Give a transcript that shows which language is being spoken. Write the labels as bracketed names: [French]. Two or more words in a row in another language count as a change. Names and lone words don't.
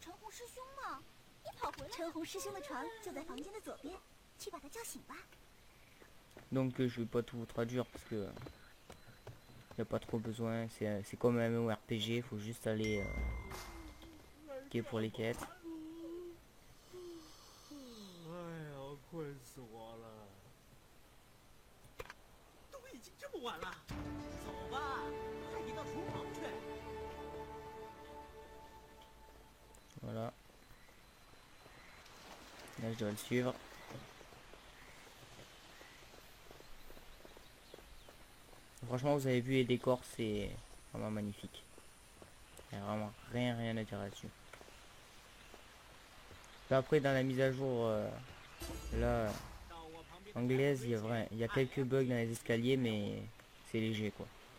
[Chinese] 师兄吗？你跑回来。陈红师兄的床就在房间的左边，去把他叫醒吧。 [French] Donc je vais pas tout vous traduire parce que y a pas trop besoin. C'est comme un MMORPG, faut juste aller quai pour les quêtes. [Chinese] 哎呀，困死我了！都已经这么晚了，走吧，带你到厨房去。 [French] Voilà. Là je dois le suivre. Franchement vous avez vu les décors, c'est vraiment magnifique. Il n'y a vraiment rien à dire là-dessus. Après dans la mise à jour là anglaise, il y a quelques bugs dans les escaliers mais c'est léger quoi.